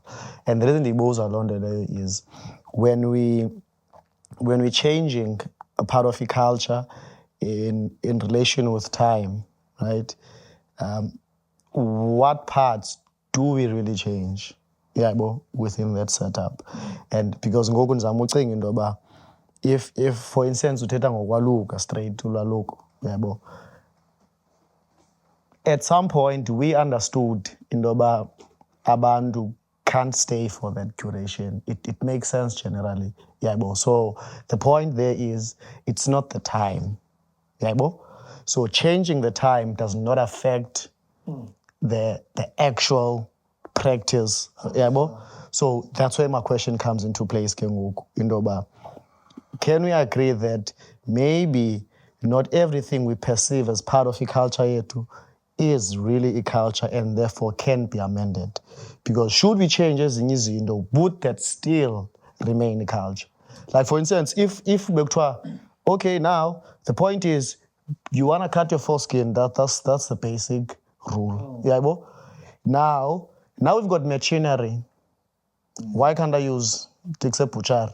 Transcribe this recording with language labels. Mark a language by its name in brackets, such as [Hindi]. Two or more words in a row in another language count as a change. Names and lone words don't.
[English] And the reason it goes along the way is when we're changing a part of the culture in relation with time, right? What parts do we really change? Within that setup. And because [Xhosa] ngoku ndizama ucinga into yoba [English] if for instance [Xhosa] uthetha ngokwaluka [English] straight [Xhosa] ulwaluko, yabo, [English] at some point we understood [Xhosa] into yoba abantu [English] can't stay for that duration. It makes sense generally, yabo. So the point there is it's not the time, yabo. So changing the time does not affect the actual practice, yabo. So that's where my question comes into place, [Xhosa] Kengoku, Indoba. [English] Can we agree that maybe not everything we perceive as part of a culture yetu is really a culture and therefore can be amended? Because should we change [Xhosa] ezinye izinto, [English] would that still remain a culture? Like for instance, if okay, now the point is you want to cut your foreskin, that's the basic rule. Yabo? Now we've got machinery. Why can't I use except butcher?